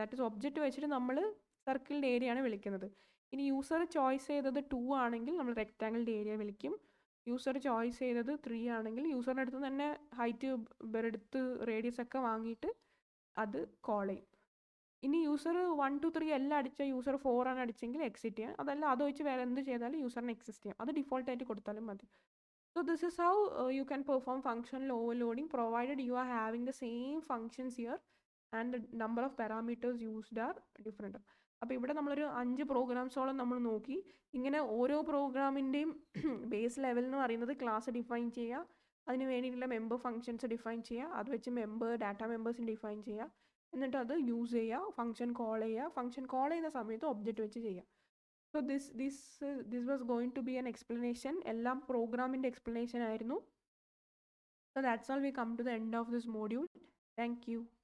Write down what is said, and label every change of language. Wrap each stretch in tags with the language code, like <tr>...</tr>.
<en>that is</en> <ml>object വെച്ചിട്ട് നമ്മൾ സർക്കിളിൻ്റെ ഏരിയ ആണ് വിളിക്കുന്നത്. ഇനി യൂസർ ചോയ്സ് ചെയ്തത് 2 ആണെങ്കിൽ നമ്മൾ റെക്റ്റാങ്കിളിൻ്റെ ഏരിയ വിളിക്കും. യൂസർ ചോയ്സ് ചെയ്തത് 3 ആണെങ്കിൽ യൂസറിൻ്റെ അടുത്ത് തന്നെ ഹൈറ്റ് എടുത്ത് റേഡിയസ് ഒക്കെ വാങ്ങിയിട്ട് അത് കോൾ ചെയ്യും. ഇനി യൂസർ 1 2 3 എല്ലാം അടിച്ച യൂസർ 4 ആണ് അടിച്ചെങ്കിൽ എക്സിറ്റ് ചെയ്യാം. അതല്ല അത് വെച്ച് വേറെ എന്ത് ചെയ്താലും യൂസറിന് എക്സിസ്റ്റ് ചെയ്യാം. അത് ഡിഫോൾട്ടായിട്ട് കൊടുത്താലും മതി.</ml> <en>So this is how you can perform functional overloading provided you are having the same functions here and the number of parameters used are different.</en> <ml>അപ്പോൾ ഇവിടെ നമ്മളൊരു 5 പ്രോഗ്രാംസോളം നമ്മൾ നോക്കി. ഇങ്ങനെ ഓരോ പ്രോഗ്രാമിൻ്റെയും ബേസ് ലെവൽ എന്ന് പറയുന്നത് ക്ലാസ് ഡിഫൈൻ ചെയ്യുക, അതിന് വേണ്ടിയിട്ടുള്ള മെമ്പർ ഫംഗ്ഷൻസ് ഡിഫൈൻ ചെയ്യുക, അത് വെച്ച് ഡാറ്റ മെമ്പേഴ്സിന് ഡിഫൈൻ ചെയ്യുക, എന്നിട്ട് അത് യൂസ് ചെയ്യുക, ഫംഗ്ഷൻ കോൾ ചെയ്യുക, ഫംഗ്ഷൻ കോൾ ചെയ്യുന്ന സമയത്ത് ഒബ്ജക്റ്റ് വെച്ച് ചെയ്യുക.</ml> <en>So this was going to be an explanation.</en> <ml>എല്ലാം പ്രോഗ്രാമിൻ്റെ എക്സ്പ്ലനേഷൻ ആയിരുന്നു.</ml> <en>So that's all, we come to the end of this module. Thank you.</en>